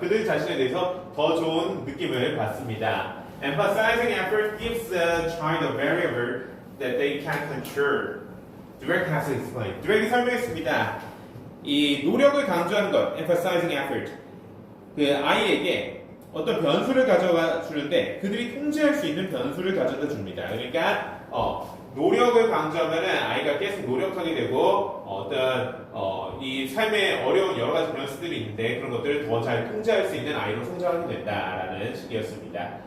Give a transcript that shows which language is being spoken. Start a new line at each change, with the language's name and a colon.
Korean: 그들 자신에 대해서 더 좋은 느낌을 받습니다.
English: Emphasizing effort gives the child a variable that they can control. Direct has explained.
Korean: Direct이 설명했습니다. 이 노력을 강조하는 것,
English: emphasizing effort.
Korean: 그 아이에게 어떤 변수를 가져가 주는데 그들이 통제할 수 있는 변수를 가져다 줍니다. 그러니까 노력을 강조하면은 아이가 계속 노력하게 되고 어떤 이 삶에 어려운 여러 가지 변수들이 있는데 그런 것들을 더 잘 통제할 수 있는 아이로 성장하게 된다라는 식이었습니다.